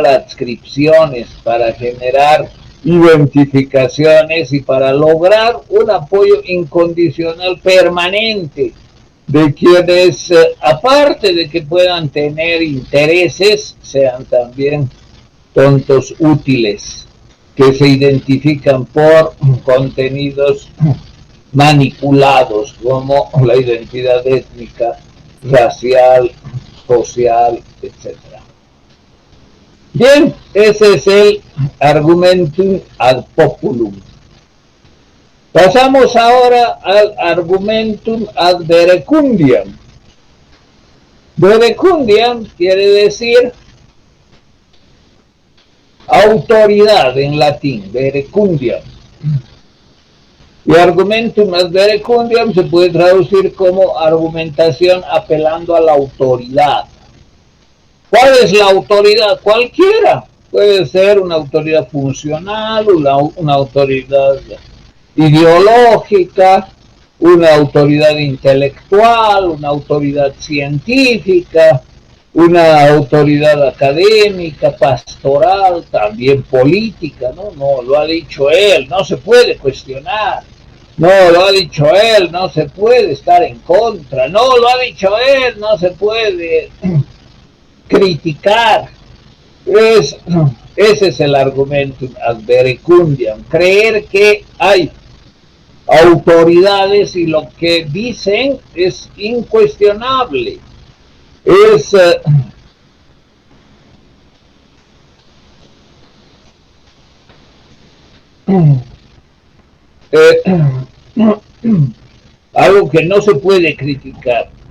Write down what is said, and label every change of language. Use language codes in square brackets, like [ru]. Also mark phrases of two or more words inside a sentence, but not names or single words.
[es] adscripciones, para generar identificaciones y para lograr un apoyo incondicional permanente de quienes, aparte de que puedan tener intereses, sean también tontos útiles, que se identifican por contenidos manipulados, como la identidad étnica, racial, social, etc. Bien, ese es el [la] argumentum ad populum. [es] Pasamos ahora al [la] argumentum ad verecundiam. [es] Verecundiam quiere decir autoridad en latín, verecundiam. Y [la] argumentum ad verecundiam [es] se puede traducir como argumentación apelando a la autoridad. ¿Cuál es la autoridad? Cualquiera. Puede ser una autoridad funcional, una autoridad ideológica, una autoridad intelectual, una autoridad científica, una autoridad académica, pastoral, también política, ¿no? No, lo ha dicho él, no se puede cuestionar. No, lo ha dicho él, no se puede estar en contra. No, lo ha dicho él, no se puede criticar. Ese es el [la] argumentum ad verecundiam, [es] creer que hay autoridades y lo que dicen es incuestionable. Es algo que no se puede criticar.